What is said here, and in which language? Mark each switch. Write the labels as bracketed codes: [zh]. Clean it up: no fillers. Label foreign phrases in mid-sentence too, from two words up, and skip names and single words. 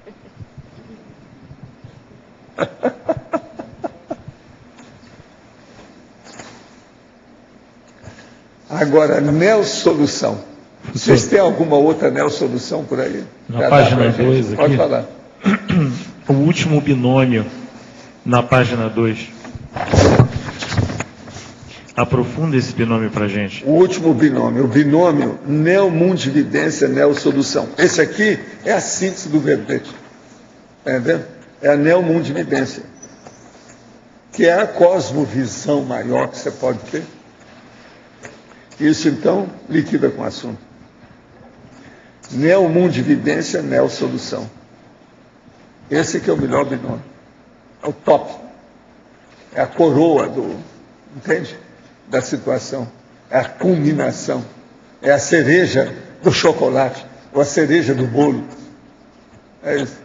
[pt] Agora, neo-solução. Vocês têm alguma outra neo-solução por aí? Na página 2 aqui. Pode falar. O último binômio, na página 2. Aprofunda esse binômio para a gente. O último binômio, o binômio neo-mundividência, neo-solução. Esse aqui é a síntese do verbete. Está entendendo? É a neo-mundividência, que é a cosmovisão maior que você pode ter. Isso, então, liquida com o assunto. Neo-mundividência, neo-solução. Esse que é o melhor binômio. É o top. É a coroa entende? Da situação. É a culminação. É a cereja do chocolate, ou a cereja do bolo. É isso.